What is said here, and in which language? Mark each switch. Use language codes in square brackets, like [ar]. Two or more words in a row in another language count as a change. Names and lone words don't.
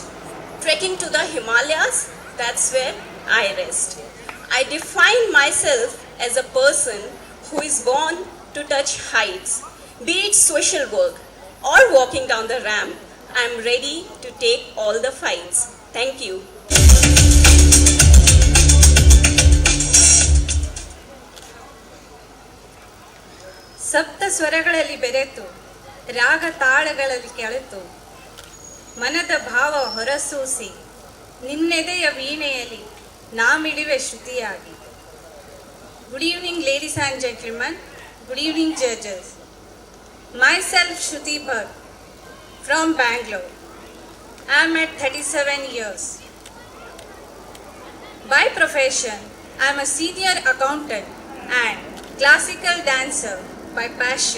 [en] Trekking to the Himalayas, that's where I rest. I define myself as a person who is born to touch heights, be it social work or walking down the ramp. I am ready to take all the fights. Thank you. [kn] ಸಪ್ತ ಸ್ವರಗಳಲ್ಲಿ ಬೆರೆತು ರಾಗ ತಾಳಗಳಲ್ಲಿ ಕೆಳೆತು ಮನದ ಭಾವ ಹೊರಸೂಸಿ ನಿನ್ನೆದೆಯ ವೀಣೆಯಲ್ಲಿ ನಾಮಿಡಿವೆ ಶ್ರುತಿಯಾಗಿ. [en] Good evening, ladies and gentlemen. Good evening, judges. Myself, Shruti Bhatt, from Bangalore. I am at 37 years. By profession, I am a senior accountant and classical dancer by passion.